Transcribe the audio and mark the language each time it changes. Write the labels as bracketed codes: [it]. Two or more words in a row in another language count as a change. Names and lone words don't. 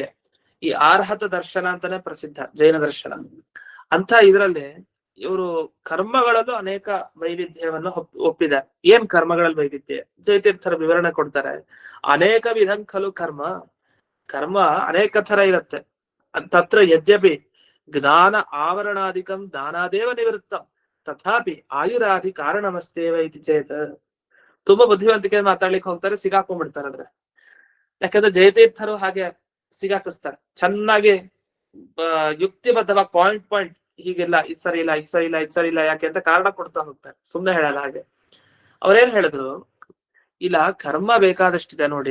[kn] ಈ ಆರ್ಹತ ದರ್ಶನ ಅಂತಾನೆ ಪ್ರಸಿದ್ಧ ಜೈನ ದರ್ಶನ. ಅಂತ ಇದ್ರಲ್ಲಿ ಇವರು ಕರ್ಮಗಳಲ್ಲೂ ಅನೇಕ ವೈವಿಧ್ಯವನ್ನು ಒಪ್ಪಿದ್ದಾರೆ. ಏನ್ ಕರ್ಮಗಳಲ್ಲಿ ವೈವಿಧ್ಯ? ಜಯತೀರ್ಥರ ವಿವರಣೆ ಕೊಡ್ತಾರೆ. [sa] ಅನೇಕ ವಿಧಂ ಖಲು ಕರ್ಮ, [kn] ಕರ್ಮ ಅನೇಕ ತರ ಇರುತ್ತೆ. [sa] ತತ್ರ ಯದ್ಯಪಿ ಜ್ಞಾನ ಆವರಣಾಧಿಕಂ ದಾನಾದೇವ ನಿವೃತ್ತಂ ತಥಾಪಿ ಆಯುರಾದಿ ಕಾರಣಮಸ್ತೇವ ಇತಿ ಚೇತ. [kn] ತುಂಬಾ ಬುದ್ಧಿವಂತಿಕೆ ಮಾತಾಡ್ಲಿಕ್ಕೆ ಹೋಗ್ತಾರೆ, ಸಿಗಾಕೊಂಡ್ಬಿಡ್ತಾರೆ ಅಂದ್ರೆ. ಯಾಕಂದ್ರೆ ಜಯತೀರ್ಥರು ಹಾಗೆ ಸಿಗಾಕಿಸ್ತಾರೆ ಚೆನ್ನಾಗಿ, ಯುಕ್ತಿಬದ್ಧವಾಗಿ ಪಾಯಿಂಟ್ ಹೀಗೆಲ್ಲ ಇದ್ ಸರಿ ಇಲ್ಲ, ಇದ್ ಸರಿ ಇಲ್ಲ, ಇದ್ ಸರಿ ಇಲ್ಲ, ಯಾಕೆ ಅಂತ ಕಾರಣ ಕೊಡ್ತಾ ಹೋಗ್ತಾರೆ, ಸುಮ್ನೆ ಹೇಳಲ್ಲ. ಹಾಗೆ ಅವ್ರೇನ್ ಹೇಳಿದ್ರು, ಇಲ್ಲ ಕರ್ಮ ಬೇಕಾದಷ್ಟಿದೆ ನೋಡಿ.